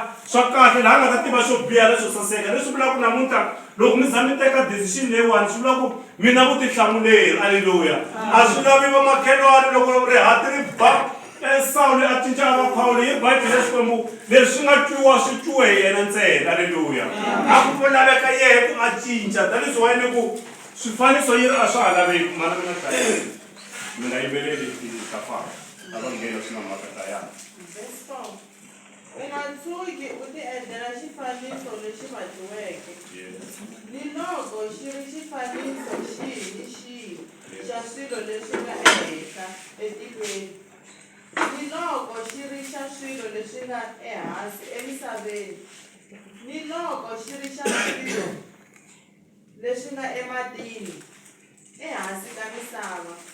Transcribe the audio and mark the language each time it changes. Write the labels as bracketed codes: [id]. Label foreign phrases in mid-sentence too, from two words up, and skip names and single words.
[ts] swa kahle laha a nga ta tiva swo biha leswo saseka leswi vulaka ku namuntlha loko mi za mi teka decision leyiwani swi vula ku mi na vutihlamuleri haleluya a swi lavi vamakhelwani loko rihati ri ba Sawule a cinca a va Pawulo hi Bibele Xikwembu leswi nga twiwa swi twiwe hi yena ntsena haleluya a ku laveka yehe ku a cinca [en] that is why [ts] ni ku swifaniso yi ri a swa ha laveki mana mi nga hlaya mi nga yimbeleli ta fana a va nghena swi na mhaka ta yana u nga tshuki u ti endlela xifaniso lexi makiweke ni loko xi ri xifaniso xihi ni xihi xa swilo leswi nga ehenhla etikweni ni loko xi ri xa swilo leswi nga ehansi emisaveni ni loko xi ri xa swilo leswi nga ematini ehansi ka misava